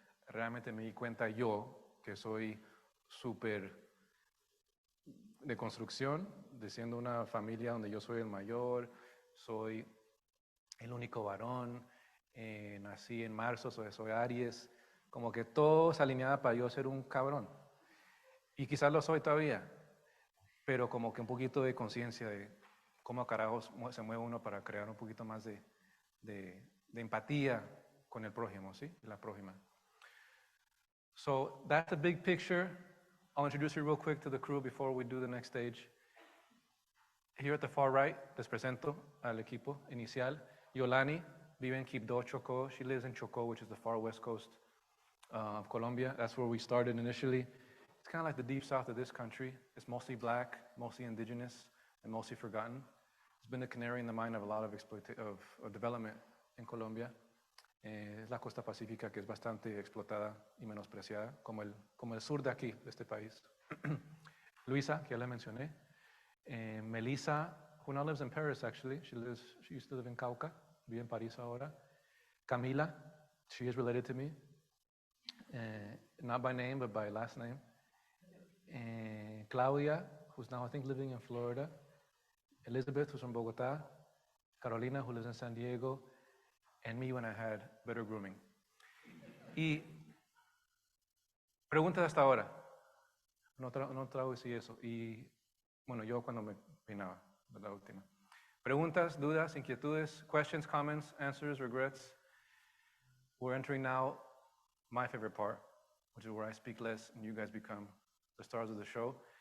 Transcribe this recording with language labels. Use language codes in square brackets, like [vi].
[es] Realmente me di cuenta yo, que soy súper de construcción, de siendo una familia donde yo soy el mayor, soy el único varón, nací en marzo, soy Aries, como que todo se alineaba para yo ser un cabrón. Y quizás lo soy todavía, pero como que un poquito de conciencia de cómo carajos se mueve uno para crear un poquito más de empatía con el prójimo, ¿sí? La prójima. [en] So that's the big picture. I'll introduce you real quick to the crew before we do the next stage. Here at the far right, [es] les presento al equipo inicial. Yolani vive en Quibdó, Chocó. [en] She lives in Chocó, which is the far west coast of Colombia. That's where we started initially. It's kind of like the deep south of this country. It's mostly black, mostly indigenous, and mostly forgotten. It's been the canary in the mine of a lot of development in Colombia. [es] Es la costa pacífica que es bastante explotada y menospreciada, como el sur de aquí, de este país. Luisa, que ya la mencioné. [en] Melissa, who now lives in Paris, actually. She used to live in Cauca, [es] vive en París ahora. [en] Camila, she is related to me. Not by name, but by last name. Claudia, who's now, I think, living in Florida. Elizabeth, who's from Bogotá. Carolina, who lives in San Diego. And me when I had better grooming. [es] Y preguntas hasta ahora. No traducí eso. Y bueno, yo cuando me peinaba, la última. Preguntas, dudas, inquietudes, [en] questions, comments, answers, regrets. We're entering now my favorite part, which is where I speak less and you guys become the stars of the show.